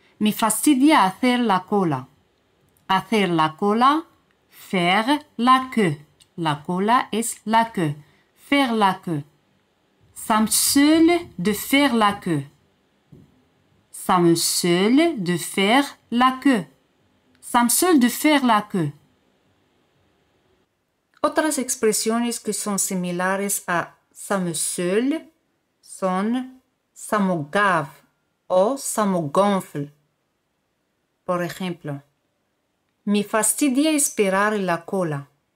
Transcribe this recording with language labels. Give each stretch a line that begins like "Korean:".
Spanish: Me fastidia hacer la cola. Hacer la cola,
French: faire la queue.
Spanish: La cola es
French: la queue. Faire la queue. Ça me saoule de faire la queue. Ça me saoule de faire la queue. Ça me saoule de faire la queue.
Spanish: Otras expresiones que son similares a
French: ça me saoule
Spanish: son
French: ça me gave
Spanish: o
French: ça me gonfle.
Spanish: Por ejemplo, me fastidia esperar la cola.